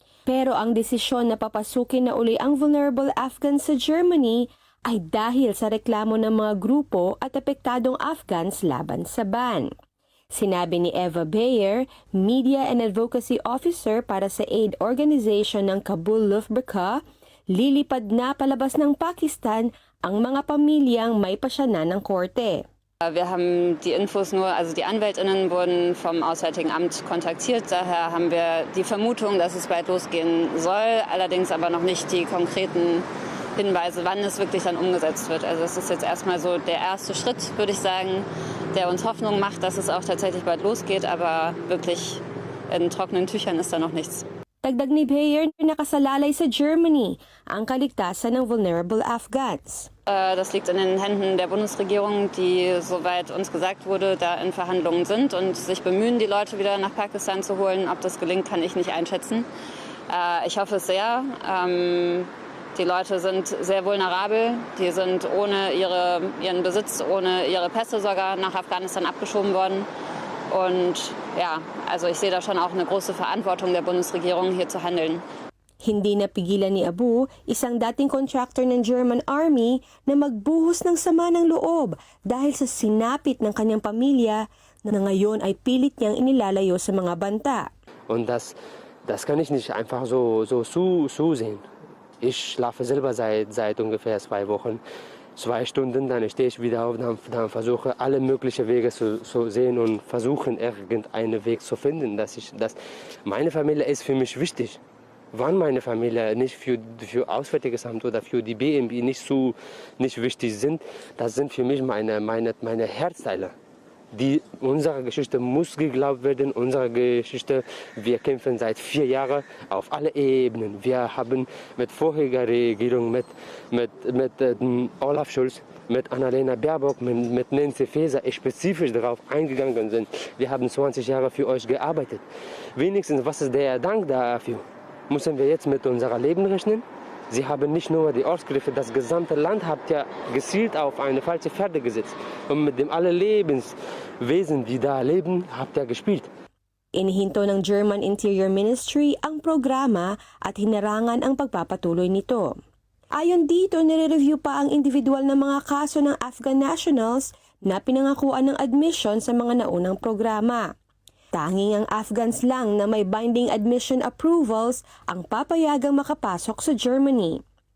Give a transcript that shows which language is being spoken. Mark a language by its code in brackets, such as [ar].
[tl] Pero ang desisyon na papasukin na uli ang vulnerable Afghans sa Germany ay dahil sa reklamo ng mga grupo at apektadong Afghans laban sa ban. Sinabi ni Eva Bayer, Media and Advocacy Officer para sa aid organization ng Kabul Luftbrücke, lilipad na palabas ng Pakistan ang mga pamilyang may pasyanan ng korte. [de] Wir haben die Infos nur, also die AnwältInnen wurden vom Auswärtigen Amt kontaktiert. Daher haben wir die Vermutung, dass es bald losgehen soll, allerdings aber noch nicht die konkreten Hinweise, wann es wirklich dann umgesetzt wird. Also es ist jetzt erstmal so der erste Schritt, würde ich sagen, der uns Hoffnung macht, dass es auch tatsächlich bald losgeht, aber wirklich in trockenen Tüchern ist da noch nichts. [tl] Dagdag ni Bayer, nakasalalay sa Germany ang kaligtasan ng vulnerable Afghans. [de] Das liegt in den Händen der Bundesregierung, die, soweit uns gesagt wurde, da in Verhandlungen sind und sich bemühen, die Leute wieder nach Pakistan zu holen. Ob das gelingt, kann ich nicht einschätzen. Ich hoffe es sehr. Die Leute sind sehr vulnerabel. Die sind ohne ihren Besitz, ohne ihre Pässe sogar nach Afghanistan abgeschoben worden. Und ja, also ich sehe da schon auch eine große Verantwortung der Bundesregierung, hier zu handeln. [tl] Hindi napigilan ni Abu, isang dating contractor ng German Army, na magbuhos ng sama ng loob dahil sa sinapit ng kanyang pamilya na ngayon ay pilit niyang inilalayo sa mga banta. [de] Und das kann ich nicht einfach so zusehen. Ich schlafe selber seit ungefähr 2 Wochen. 2 Stunden, dann stehe ich wieder auf, dann versuche alle möglichen Wege zu sehen und versuchen irgendeinen Weg zu finden. Meine Familie ist für mich wichtig. Wann meine Familie nicht für Auswärtiges Amt oder für die BNB nicht wichtig sind, das sind für mich meine Herzteile. Unsere Geschichte muss geglaubt werden, unsere Geschichte, wir kämpfen seit 4 Jahren auf alle Ebenen. Wir haben mit vorheriger Regierung, mit Olaf Scholz, mit Annalena Baerbock, mit Nancy Faeser spezifisch darauf eingegangen sind. Wir haben 20 Jahre für euch gearbeitet. Wenigstens, was ist der Dank dafür? Müssen wir jetzt mit unserem Leben rechnen? Sie haben nicht nur die Ortsgriffe, das gesamte Land habt ja gezielt auf eine falsche Pferde gesetzt. Und mit dem alle Lebenswesen, die da leben, habt ihr gespielt. [tl] Inihinto ng German Interior Ministry ang programa at hinarangan ang pagpapatuloy nito. Ayon dito, nire-review pa ang individual na mga kaso ng Afghan nationals na pinangakuan ng admission sa mga naunang programa. Tanging ang Afghans lang na may binding admission approvals ang papayagang makapasok sa Germany.